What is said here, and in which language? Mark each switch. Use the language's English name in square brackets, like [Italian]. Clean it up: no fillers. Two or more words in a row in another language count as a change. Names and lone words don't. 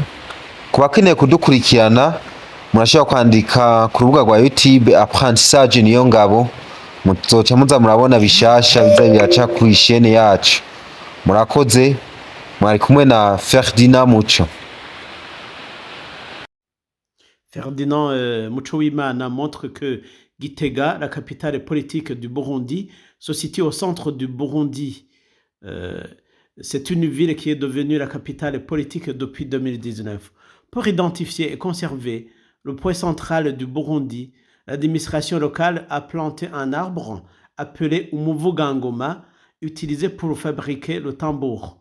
[Rundi] Kubakeneye kudukurikirana murashobora kwandika ku rubuga rwa YouTube Apprentissage Niyongabo, muzoca muza murabona bishasha biza biraca ku chaîne yacu. Murakoze, mwari kumwe na Ferdinand Muco. [French] Ferdinand Muchowimana montre que Gitega, la capitale politique du Burundi, se situe au centre du Burundi. C'est une ville qui est devenue la capitale politique depuis 2019. Pour identifier et conserver le point central du Burundi, l'administration locale a planté un arbre appelé Umuvugangoma, utilisé pour fabriquer le tambour.